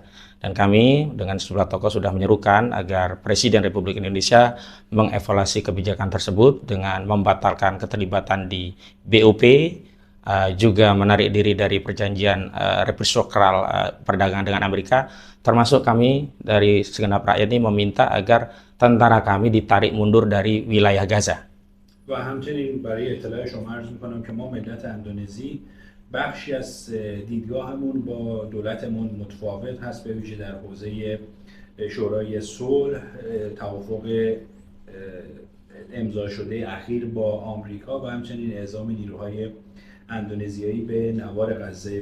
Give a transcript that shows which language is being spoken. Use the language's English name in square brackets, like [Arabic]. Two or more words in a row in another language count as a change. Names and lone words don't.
[Indonesian] Dan kami dengan sejumlah tokoh sudah menyerukan agar Presiden Republik Indonesia mengevaluasi kebijakan tersebut dengan membatalkan keterlibatan di BOP, juga menarik diri dari perjanjian reciprocal perdagangan dengan Amerika, termasuk kami dari segenap rakyat ini meminta agar tentara kami ditarik mundur dari wilayah Gaza. [Persian] و همچنین برای اطلاع شما عرض میکنم که ما ملت اندونزی بخشی از دیدگاهمون با دولتمون متفاوت هست، به ویژه در حوزه شورای صلح، توافق امضا شده اخیر با آمریکا و همچنین اعزام نیروهای اندونزیایی به نوار غزه.